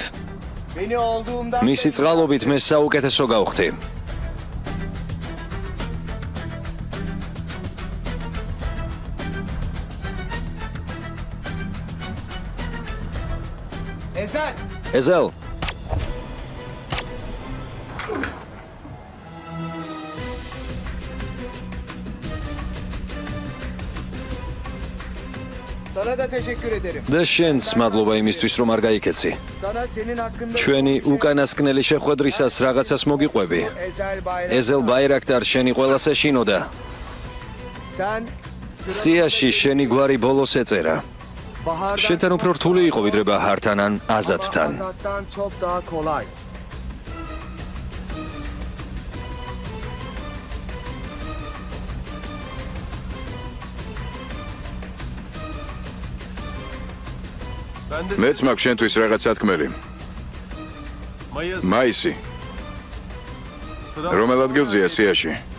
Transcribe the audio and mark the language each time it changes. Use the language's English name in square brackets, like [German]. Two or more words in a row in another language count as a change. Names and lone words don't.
[Georgian] მისი წყალობით მე საუკეთესო გავხდი. ეზელ. [Turkish] Sana da teşekkür ederim. [Georgian] და შენს მადლობა იმისთვის, რომ არ გაიქეცი. [Turkish] Sana senin hakkında [Georgian] ჩვენი უკანასკნელი შეხვედრისას რაღაცას მოგიყვები. ეზელ ბაირაქტარ შენი ყველას ეშინოდა. [Turkish] sen [Georgian] სიაში შენი გვარი ბოლოს ეწერა. შენთან უფრო რთული იყო ვიდრე ბაჰართან ან აზადთან. [Turkish] Azaddan çok daha kolay. [Georgian] მეც მაქვს შენთვის რაღაც სათქმელი. მაისი. რომელ ადგილზეა სიაში?